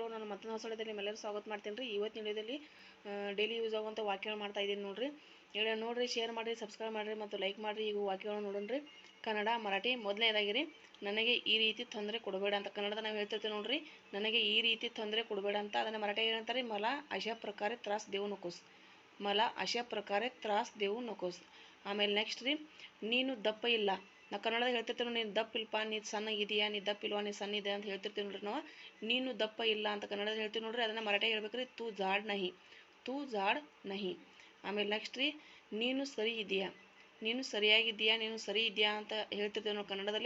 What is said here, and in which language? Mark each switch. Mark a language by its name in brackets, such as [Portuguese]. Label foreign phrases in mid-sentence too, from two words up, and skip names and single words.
[Kannada] ನಾನು ಮತ್ತೊಂದು ಹೊಸಡದಲ್ಲಿ ನಿಮ್ಮೆಲ್ಲರೂ ಸ್ವಾಗತ ಮಾಡ್ತೀನಿ ರೀ. ಇವತ್ತಿನ ವಿಡಿಯೋದಲ್ಲಿ [English] daily use [Kannada] ಆಗುವಂಥ ವಾಕ್ಯಗಳು ಮಾಡ್ತಾ ಇದ್ದೀನಿ ನೋಡ್ರಿ. ನೋಡಿರಿ, ಶೇರ್ ಮಾಡಿರಿ, ಸಬ್ಸ್ಕ್ರೈಬ್ ಮಾಡಿರಿ ಮತ್ತು ಲೈಕ್ ಮಾಡಿರಿ. ಈಗ ವಾಕ್ಯಗಳನ್ನು ನೋಡೋಣ್ರಿ. ಕನ್ನಡ, ಮರಾಠಿ. ಮೊದಲನೇದಾಗಿರಿ, ನನಗೆ ಈ ರೀತಿ ತೊಂದರೆ ಕೊಡಬೇಡ ಅಂತ ಕನ್ನಡದ ನಾವು ಹೇಳ್ತಿರ್ತೀವಿ ನೋಡ್ರಿ. ನನಗೆ ಈ ರೀತಿ ತೊಂದರೆ ಕೊಡಬೇಡ ಅಂತ ಅದನ್ನು ಮರಾಠಿ ಏನಂತಾರೆ? [Marathi] मला अशा प्रकारे त्रास देऊ नकोस. मला अशा प्रकारे त्रास देऊ नकोस. [Kannada] ಆಮೇಲೆ ನೆಕ್ಸ್ಟ್ ರೀ, ನೀನು ದಪ್ಪ ಇಲ್ಲ. ನಾವು ಕನ್ನಡದಾಗ ಹೇಳ್ತಿರ್ತೀವಿ, ನೀನು ದಪ್ಪ ಇಲ್ಪ, ನೀನು ಸಣ್ಣಗಿದೆಯಾ, ನೀನು ದಪ್ಪ ಇಲ್ವಾ, ನೀನು ಸಣ್ಣ ಇದೆ ಅಂತ ಹೇಳ್ತಿರ್ತೀವಿ ನೋಡ್ರಿ ನಾವು. ನೀನು ದಪ್ಪ ಇಲ್ಲ ಅಂತ ಕನ್ನಡದಲ್ಲಿ ಹೇಳ್ತೀವಿ ನೋಡ್ರಿ. ಅದನ್ನು ಮರಾಠಿ ಹೇಳ್ಬೇಕ್ರಿ, [Marathi] तू जाड नाही, तू जाड नाही. [Kannada] ಆಮೇಲೆ ನೆಕ್ಸ್ಟ್ ರೀ, ನೀನು ಸರಿ ಇದೆಯಾ, ನೀನು ಸರಿಯಾಗಿದ್ದೀಯಾ, ನೀನು ಸರಿ ಇದೆಯಾ ಅಂತ ಹೇಳ್ತಿರ್ತೀವಿ ನಾವು ಕನ್ನಡದಲ್ಲಿ.